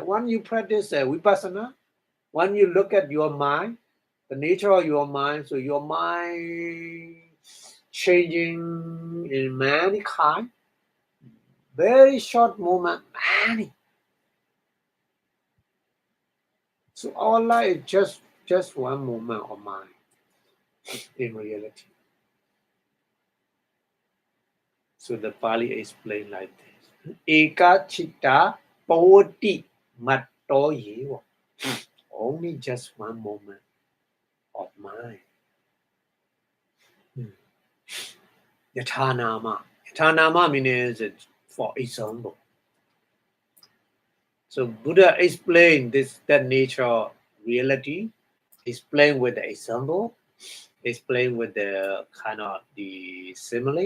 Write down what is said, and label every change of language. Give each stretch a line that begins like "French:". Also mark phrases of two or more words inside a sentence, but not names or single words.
English: When you practice Vipassanā, when you look at your mind, the nature of your mind, so your mind changing in many kind, very short moment, many. So our life is just one moment of mind in reality. So the Pali explained like this.
Pali: Eka chitta pavoti matto yevo.
English: Only just one moment of mind.
Pali: Yathanama.
English: Yathanama means for example. So Buddha explained that nature of reality, explained with the example, explained with the kind of the simile.